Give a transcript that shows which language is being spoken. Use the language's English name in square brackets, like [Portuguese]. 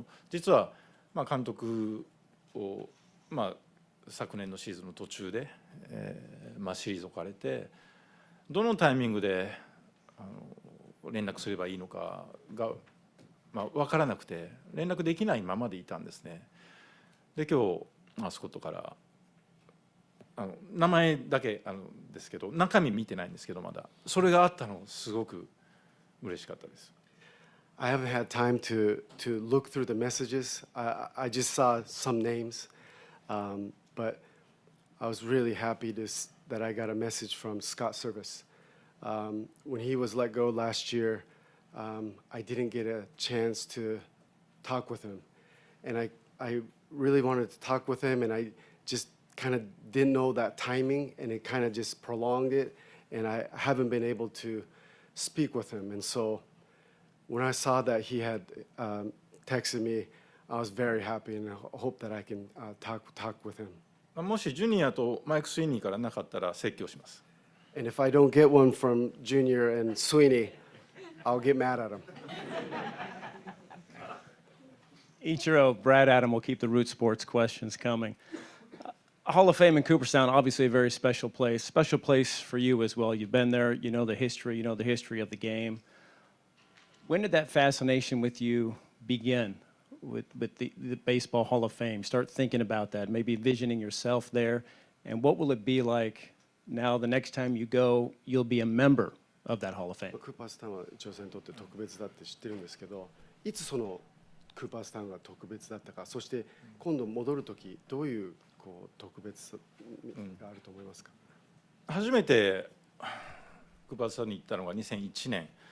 [Japanese] 実は監督を昨年のシーズンの途中で退かれて、どのタイミングで連絡すればいいのかが分からなくて連絡できないままでいたんですね。で今日スコットから名前だけですけど中身見てないんですけど、まだそれがあったのすごく嬉しかったです。 [English] I haven't had time to look through the messages. I just saw some names, but I was really happy that I got a message from Scott Service. When he was let go last year, I didn't get a chance to talk with him, and I really wanted to talk with him, and I just kind of didn't know that timing, and it kind of just prolonged it, and I haven't been able to speak with him. And so when I saw that he had texted me, I was very happy, and I hope that I can talk with him. [Japanese] もしジュニアとマイク・スイニーからなかったら説教します。 [English] And if I don't get one from Junior and Sweeney, I'll get mad at him. Ichiro, Brad Adam will keep the Root Sports questions coming. Hall of Fame in Cooperstown, obviously a very special place for you as well. You've been there, you know the history of the game. When did that fascination with you begin with the Baseball Hall of Fame? Start thinking about that, maybe envisioning yourself there, and what will it be like now the next time you go, you'll be a member of that Hall of Fame? [Japanese] クーパースタウンはイチローさんにとって特別だって知ってるんですけど、いつそのクーパースタウンが特別だったか、そして今度戻るときどういうこう特別があると思いますか？初めてクーパースタウンに行ったのが2001年。